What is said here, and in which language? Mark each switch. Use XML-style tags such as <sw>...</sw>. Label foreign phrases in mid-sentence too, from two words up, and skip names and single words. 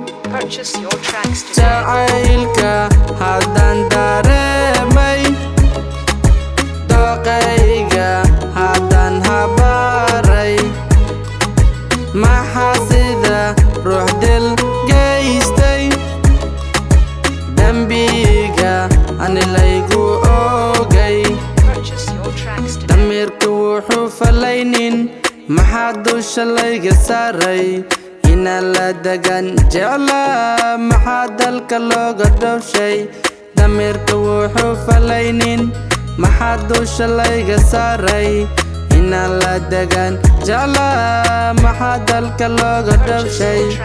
<en>Purchase your tracks today.</en> <so>Jacaylka haddaan dareemay, doqayga haddaan habaaray, maxaa sida ruux dil geystay, dambiga ani laygu oogay.</so> <en>Purchase your tracks today.</en> <so>Damirku wuxuu falaynin, maxaa dusha layga saaray, inaan la degan jeclaa, maxaa dalka looga dhoofshay. Damirku wuxuu falaynin, maxaa dusha layga saaray, inaan la degan jeclaa, maxaa dalka looga dhoofshay.</so>